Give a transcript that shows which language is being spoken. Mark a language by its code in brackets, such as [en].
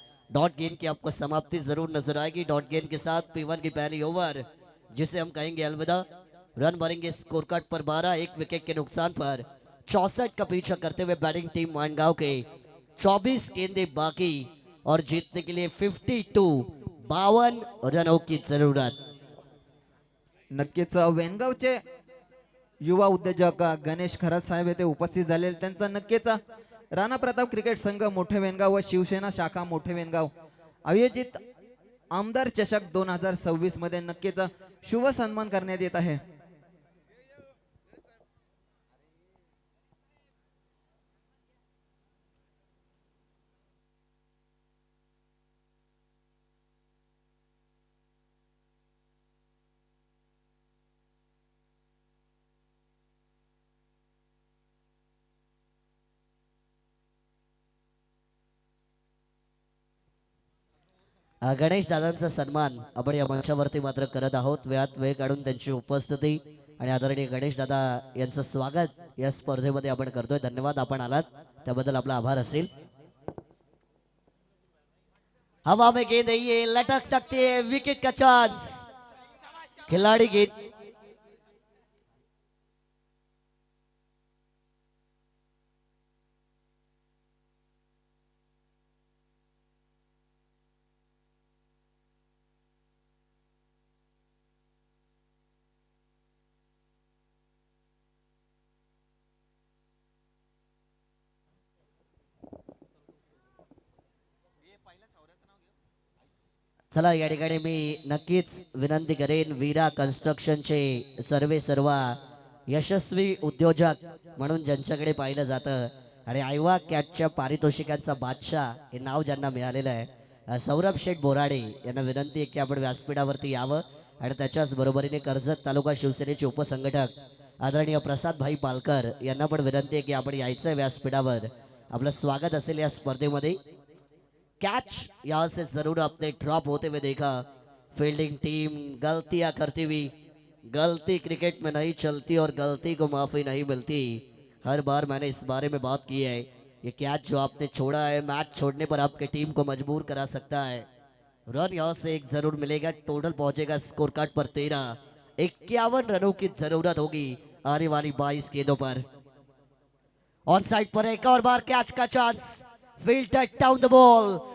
[hi] Dot गेंद की आपको समाप्ति जरूर नजर आएगी। डॉट गेंद के साथ P1 की पहली ओवर, जिसे हम कहेंगे अलविदा। रन भरेंगे स्कोर कार्ड पर 12, एक विकेट के नुकसान पर 64 का पीछा करते हुए बैटिंग टीम मानगांव के 24 गेंदें बाकी और जीतने के लिए 52 रनों की जरूरत। [mr] नक्कीच वेनगावचे युवा उद्योजक गणेश खरात साहेब येथे उपस्थित झालेले, त्यांचा नक्कीच राणा प्रताप क्रिकेट संघ मोठे वेनगाव व शिवसेना शाखा मोठे वेनगाव आयोजित आमदार चषक 2026 मध्ये नक्कीच शुभ सन्मान करण्यात येत आहे। गणेश दादांचा सन्मान आपण या मंचावरती मात्र करत आहोत। वेळात वेळ काढून त्यांची उपस्थिती आणि आदरणीय गणेश दादा यांचं स्वागत या स्पर्धेमध्ये आपण करतोय। धन्यवाद, आपण आलात त्याबद्दल आपला आभार असेल। [hi] हवा में गेंद है, ये लटक सकती है, विकेट का चांस। खिलाड़ी गेंद चला, [mr] या ठिकाणी मी नक्कीच विनंती करेन, वीरा कन्स्ट्रक्शनचे सर्व यशस्वी उद्योजक म्हणून ज्यांच्याकडे पाहिलं जातं आणि आयवा कॅटच्या पारितोषिकांचा बादशाह हे नाव ज्यांना मिळालेलं आहे, सौरभ शेठ बोराडे यांना विनंती आहे की आपण व्यासपीठावरती यावं आणि त्याच्याच बरोबरीने कर्जत तालुका शिवसेनेचे उपसंघटक आदरणीय प्रसाद भाई पालकर यांना पण विनंती आहे की आपण यायचं व्यासपीठावर। आपलं स्वागत असेल या स्पर्धेमध्ये। [hi] कैच यहाँ से जरूर अपने ड्रॉप होते हुए देखा। फील्डिंग टीम गलतियां करती हुई, गलती क्रिकेट में नहीं चलती और गलती को माफी नहीं मिलती। हर बार मैंने इस बारे में बात की है, ये कैच जो आपने छोड़ा है मैच छोड़ने पर आपकी टीम को मजबूर करा सकता है। रन यहाँ से एक जरूर मिलेगा, टोटल पहुंचेगा स्कोर कार्ड पर 13। 51 रनों की जरूरत होगी आने वाली 22 गेंदों पर। ऑन साइड पर एक और बार कैच का chance, [en] filtered down the ball.